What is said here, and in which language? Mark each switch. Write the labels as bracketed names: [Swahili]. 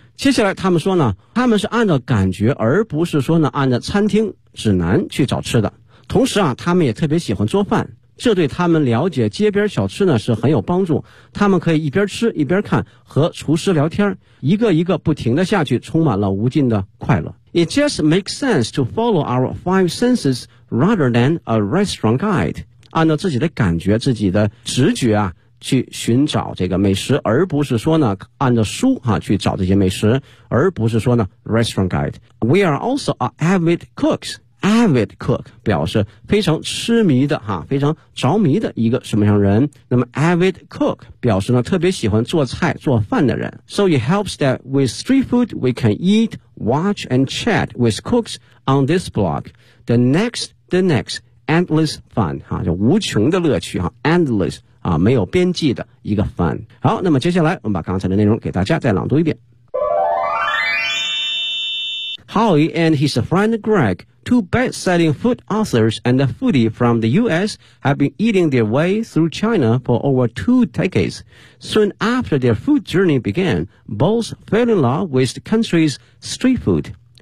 [Chinese] 接下来他们说呢，他们是按照感觉而不是说呢按照餐厅指南去找吃的，同时啊他们也特别喜欢做饭，这对他们了解街边小吃呢是很有帮助，他们可以一边吃一边看，和厨师聊天，一个一个不停的下去，充满了无尽的快乐。 [English] It just makes sense to follow our five senses rather than a restaurant guide. [Chinese] 按照自己的感觉，自己的直觉啊，去寻找这个美食，而不是说呢，按照书啊，去找这些美食，而不是说呢 restaurant guide. We are also avid cooks. Avid cook 表示非常痴迷的啊，非常着迷的一个什么样的人。那么 avid cook 表示呢，特别喜欢做菜做饭的人。 [English] So it helps that with street food we can eat,Watch and chat with cooks on this blog. [Chinese] The next, endless fun. 哈，就无穷的乐趣哈 ，endless 啊，没有边际的一个 fun. 好，那么接下来我们把刚才的内容给大家再朗读一遍。 [English] Howie and his friend Greg, two best-selling food authors and a foodie from the U.S., have been eating their way through China for over two decades. Soon after their food journey began, both fell in love with the country's street food.